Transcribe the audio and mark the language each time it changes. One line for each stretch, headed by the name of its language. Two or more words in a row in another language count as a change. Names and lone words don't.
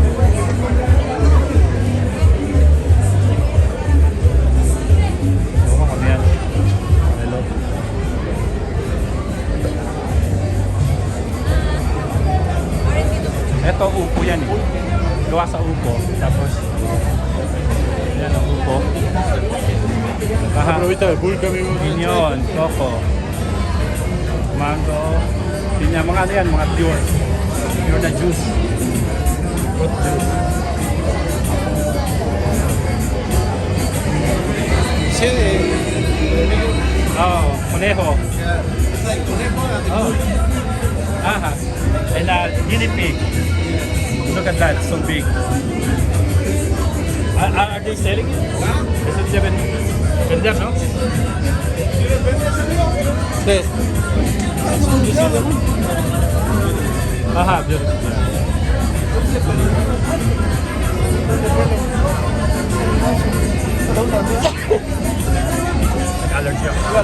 Filipino: Oo, kami yan. Hello. Ito, upo yan eh. Gawa sa upo. Tapos, yan ang upo.
Spanish: Ahorita de pulca, amigo.
Filipino: Pinyon, coco, mango, pinya, mga ano yan, mga pure. Pure na juice.
English: Fruit juice.
Spanish: Sí, Oh, conejo.
English: it's like conejo and the Oh. Aha. And guinea pig. Look at that, so big. Are they selling it? Is it seven?
Spanish: Vender, no? Sí.
English: Aha, beautiful.
Filipino: Allergy ako.